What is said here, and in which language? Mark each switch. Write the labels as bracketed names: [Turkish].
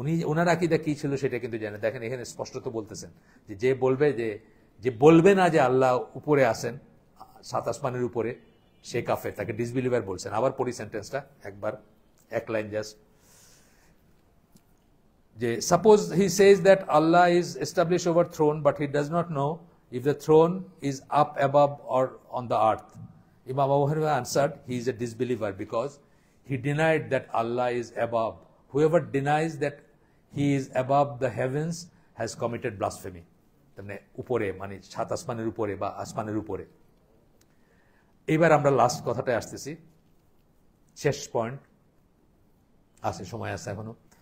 [Bangla] ওনার আকীদা কি ছিল সেটা কিন্তু জানে। দেখেন এখানে স্পষ্টত বলতেছেন যে বলবে যে বলবে না যে আল্লাহ উপরে আছেন, সাত আসমানের উপরে, সে কাফের, তাকে ডিসবিলিভার বলছেন। আবার পড়ি সেন্টেন্সটা একবার, এক লাইন জাস্ট, যে [English] Suppose he says that Allah is establish over throne but he does not know if the throne is up above or on the earth. Imam Abu Hanifa answered, he is a disbeliever because he denied that Allah is above. Whoever denies that he is above the heavens has committed blasphemy. [Bangla] মানে উপরে, মানে সাত আসমানের উপরে বা আসমানের উপরে। এইবার আমরা লাস্ট কথাটায় আসতেছি, শেষ পয়েন্ট আছে, সময় আছে এখনো।